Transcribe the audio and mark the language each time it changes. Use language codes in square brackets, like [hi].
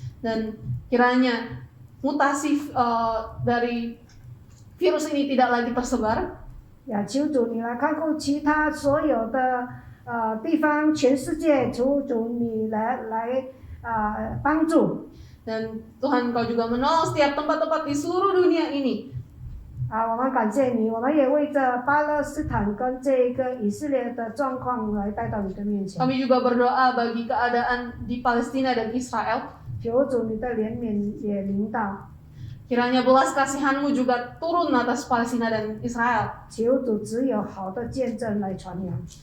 [id] Dan kiranya mutasi dari virus ini tidak lagi tersebar. [zh] 呀，求主你来看顾其他所有的地方，全世界，求主你来帮助。 [id] Dan Tuhan Engkau juga menolong setiap tempat-tempat di seluruh dunia ini. [zh] 我们感谢你，我们也为着巴勒斯坦跟这个以色列的状况来带到你的面前。 [id] Kami juga berdoa bagi keadaan di Palestina dan Israel. [zh] 求主你的怜悯也临到， [id] Kiranya belas kasihan-Mu juga turun atas Palestina dan Israel. [zh] 求主只有好的见证来传扬，